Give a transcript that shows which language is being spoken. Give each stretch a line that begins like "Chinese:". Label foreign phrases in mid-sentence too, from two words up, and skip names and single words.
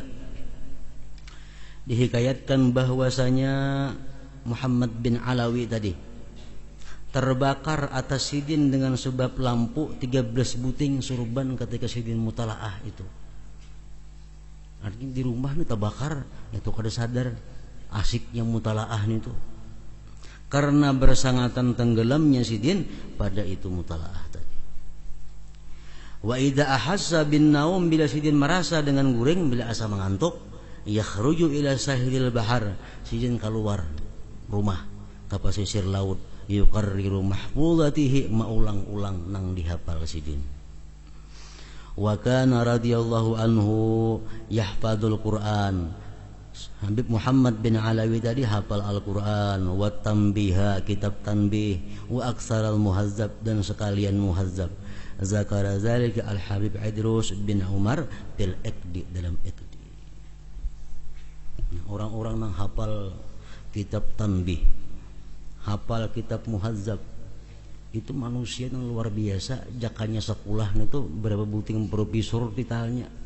Banjar: Dihikayatkan bahwasanya Muhammad bin Alawi tadi terbakar atas sidin dengan sebab lampu 13 buting surban ketika sidin mutalaah itu. Artinya di rumah nih terbakar, itu kada sadar asiknya mutalaah itu. Karena bersangatan tenggelamnya sidin pada itu mutalaah tadi.
Arabic: وإذا أحس بالنوم,
Banjar: bila sidin merasa dengan guring, bila asa mengantuk,
Arabic: يخرج إلى ساحل البحر,
Banjar: sidin keluar rumah ke pesisir laut,
Arabic: يقرر محفوظاته,
Banjar: maulang-ulang nang dihafal sidin.
Arabic: وكان رضي الله عنه يحفظ القرآن.
Indonesian: Habib Muhammad bin Alawi tadi hafal Al-Qur'an,
Arabic: والتنبيه,
Indonesian: kitab tanbih,
Arabic: وأكثر المهذب,
Indonesian: dan sekalian muhazzab.
Arabic: ذكر ذلك الحبيب عيدروس بن عمر في العقد, dalam Iqdi.
Indonesian: Orang-orang yang hafal kitab tanbih, hafal kitab muhazzab, itu manusia yang luar biasa.
Banjar: Jakanya sekolah itu berapa buting profesor ditanya.